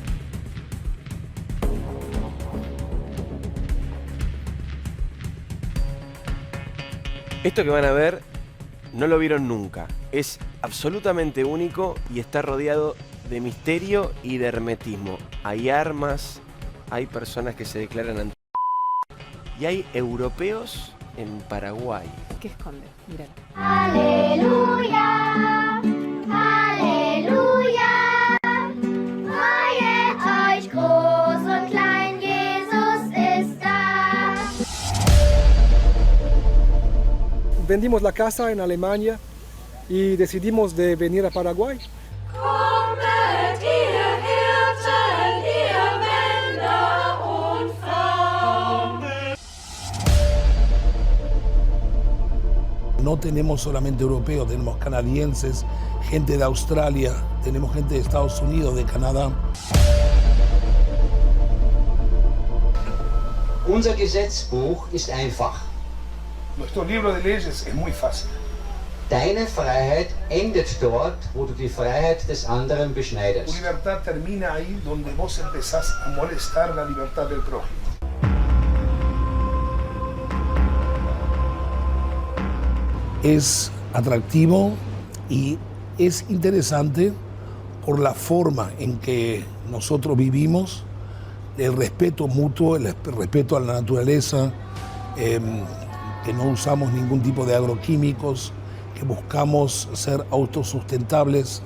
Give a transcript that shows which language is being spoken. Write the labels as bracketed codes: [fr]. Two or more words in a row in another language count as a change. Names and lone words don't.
[es] Esto que van a ver no lo vieron nunca. Es absolutamente único y está rodeado de misterio y de hermetismo. Hay armas, hay personas que se declaran anti... y hay europeos en Paraguay. ¿Qué esconde? Mirá. [de] Halleluja, Halleluja, freut euch groß und klein, Jesus ist da. [es] Vendimos la casa en Alemania y decidimos de venir a Paraguay. [de] Kommet ihr Hirten, ihr Männer und Frauen. [es] No tenemos solamente europeos, tenemos canadienses, gente de Australia, tenemos gente de Estados Unidos, de Canadá. [de] Unser Gesetzbuch ist einfach. [es] Nuestro libro de leyes es muy fácil. [de] Deine Freiheit endet dort, wo du die Freiheit des anderen [es] Tu [de] beschneidest. [es] libertad termina ahí donde vos empezás a molestar la libertad del prójimo. Es atractivo y es interesante por la forma en que nosotros vivimos, el respeto mutuo, el respeto a la naturaleza, que no usamos ningún tipo de agroquímicos, que buscamos ser autosustentables.